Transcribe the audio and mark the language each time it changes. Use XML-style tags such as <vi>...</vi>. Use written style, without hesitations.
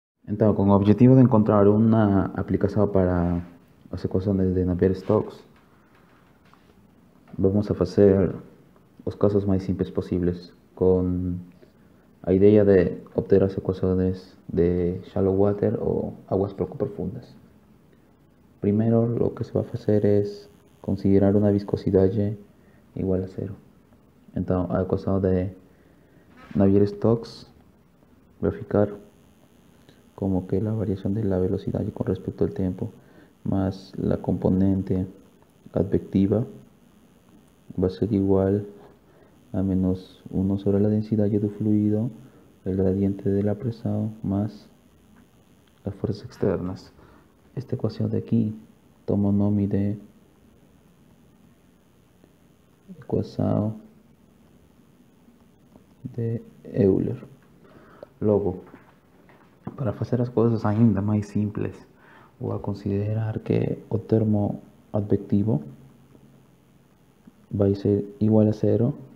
<pt>Então, com o objetivo de encontrar uma aplicação para as equações de Navier-Stokes, vamos a fazer os casos mais simples possíveis, com a ideia de obter as equações de shallow water ou</pt> <es>aguas poco profundas.</es> <pt>Primeiro, o que se vai fazer é considerar uma viscosidade igual a zero. Então, a equação de Navier-Stokes vai ficar como que</pt> <es>la variación de la velocidad con respecto al tiempo más la componente advectiva va a ser igual a menos 1 sobre la densidad del fluido, el gradiente de la presión más las fuerzas externas. Esta ecuación de aquí toma el nombre de ecuación de Euler.</es> <pt>Logo, para fazer as coisas ainda mais simples, vou considerar que o termo advectivo</pt> <es>va a ser igual a 0.</es>